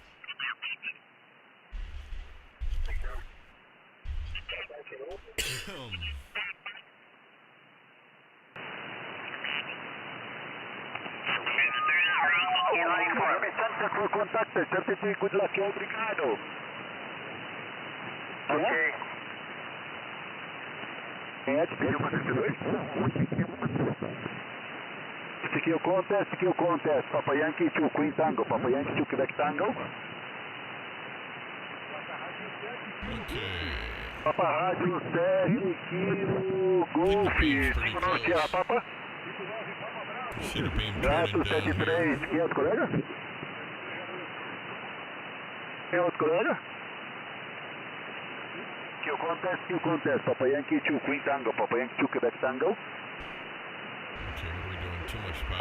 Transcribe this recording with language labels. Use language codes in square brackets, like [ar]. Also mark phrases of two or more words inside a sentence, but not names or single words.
[en] For contact, 33, good luck, obrigado. Okay. Skill contest, Papa Yankee 2, Queen Tango, Papa Yankee 2, Quebec Tango. Okay. Papa Rádio 7, Kilo, Golf, Sierra Papa. [pt] Gato 73, quem é outro colega? Quem é outro colega? [en] Skill contest, Papa Yankee 2, Queen Tango, Papa Yankee 2, Quebec Tango. Okay, what are we doing? Too much power.